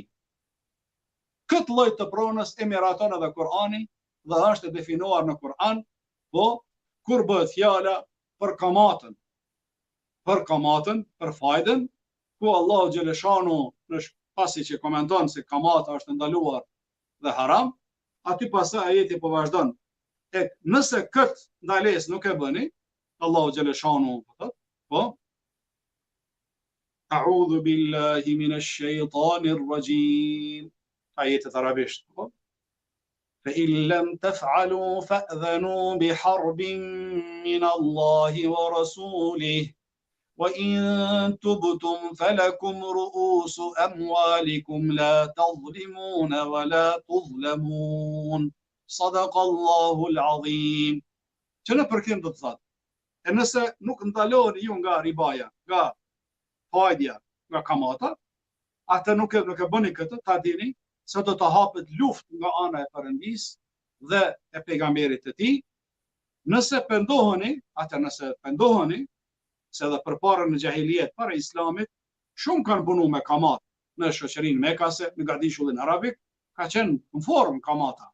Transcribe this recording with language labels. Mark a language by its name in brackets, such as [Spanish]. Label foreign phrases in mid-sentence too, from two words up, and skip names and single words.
[Albanian] Këtë lloj të pronës e miraton edhe Kur'ani dhe është e definuar në Kur'an, po kur bëhet fjala për kamatën, për fajdën, ku Allahu xhaleshanu pasi që komenton se kamata është ndaluar dhe haram, aty pasaj ajeti po vazhdon. Nëse këtë ndalesë nuk e bëni, Allahu xhaleshanu po, [Arabic] أعوذ بالله من الشيطان الرجيم. [Albanian] Ajetet arabisht, po. [Arabic] فإن لم تفعلوا فأذنوا بحرب من الله ورسوله وإن تبتم فلكم رؤوس أموالكم لا تظلمون ولا تظلمون صدق الله العظيم. [Albanian] Që në përkim do të thotë, e nëse nuk ndaloni ju nga ribaja, nga fajdja, nga kamata, atë nuk e bëni këtë, ta dini se do të hapet luftë nga ana e Perëndisë dhe e pejgamberit të tij. Nëse pendoheni, se edhe përpara në xahiliet, para islamit, shumë kanë punu me kamat në shoqërinë mekase, në gardishullin arabik, ka qenë në formë kamata.